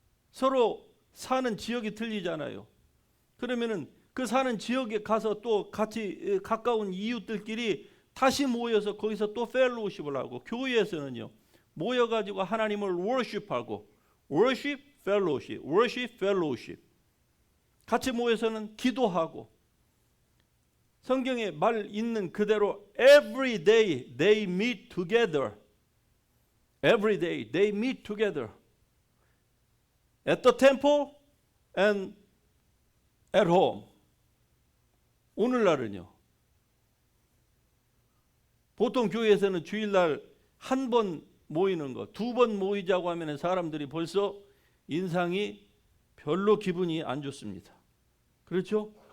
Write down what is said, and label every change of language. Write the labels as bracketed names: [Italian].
[Korean] 서로 사는 지역이 틀리잖아요. 그러면은 그 사는 지역에 가서 또 같이 가까운 이웃들끼리 다시 모여서 거기서 또 펠로우십을 하고, 교회에서는요, 모여가지고 하나님을 worship하고, worship, fellowship, worship, fellowship. 같이 모여서는 기도하고, 성경에 말 있는 그대로 [English] every day they meet together. Every day they meet together. At the temple and at home. [Korean] 오늘날은요, 보통 교회에서는 주일날 한 번 모이는 거, 두 번 모이자고 하면 사람들이 벌써 인상이 별로 기분이 안 좋습니다. 그렇죠?